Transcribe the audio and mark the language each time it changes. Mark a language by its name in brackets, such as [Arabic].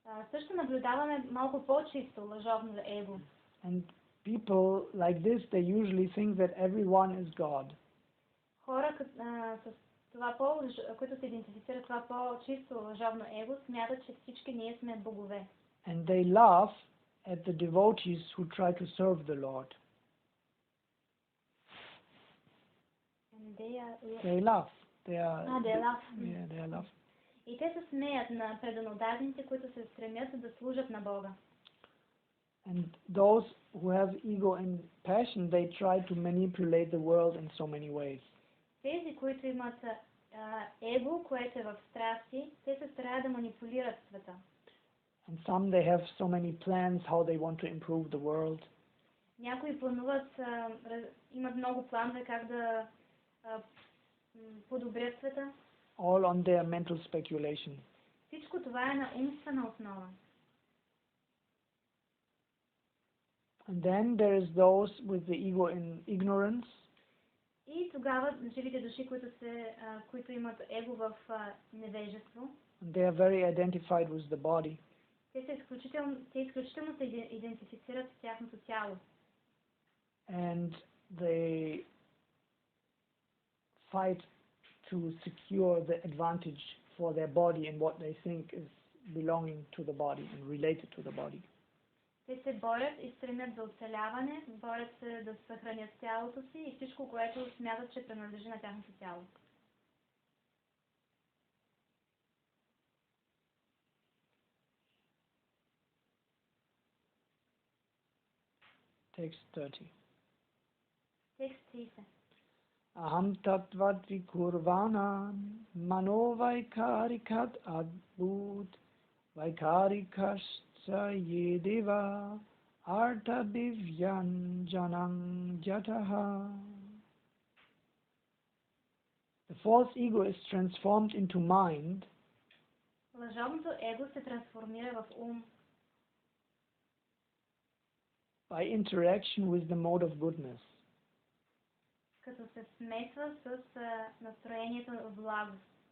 [Bulgarian] Също наблюдаваме малко по-чисто лъжовно его. [English] and people like this, they usually think that everyone is God. [Bulgarian] Хора с това които се идентифицират това по-чисто лъжовно его, смятат, че всички ние сме богове. [English] And they laugh at the devotees who try to serve the Lord. They laugh. They laugh. Yeah, they laugh. [Bulgarian] И те се смеят на преданодадените, които се стремят да служат на Бога. [English] And those who have ego and passion, they try to manipulate the world in so many ways. [Bulgarian] Тези, които имат его, което е в страсти, те се стараят да манипулират света. [English] And some they have so many plans how they want to improve the world. [Bulgarian] Някои плануват, имат много планове как да подобрят света. [English] All on their mental speculation. [Bulgarian] Всичко това е на умствена основа. [English] And then there is those with the ego in ignorance. [Bulgarian] И тогава живите души, които имат его в невежество. [English] And they are very identified with the body. [Bulgarian] Те изключително се идентифицират с тяхното тяло. [English] And they fight to secure the advantage for their body and what they think is belonging to the body and related to the body. [Bulgarian] Те се борят и стремят за оцеляване, борят се да съхранят тялото си и всичко, което смятат, че принадлежи на тяхното тяло. [English] Text 30. [Bulgarian] Текст 30. [Sanskrit] Aham tattvat vikurvana mano vaikarikat adbhut vaikarikascha yedeva arta divyanjanam jataha. [English] The false ego is transformed into mind [Bulgarian] Лъжовното его се трансформира в ум [English] by interaction with the mode of goodness. [Bulgarian] като се смесва с настроението на благост.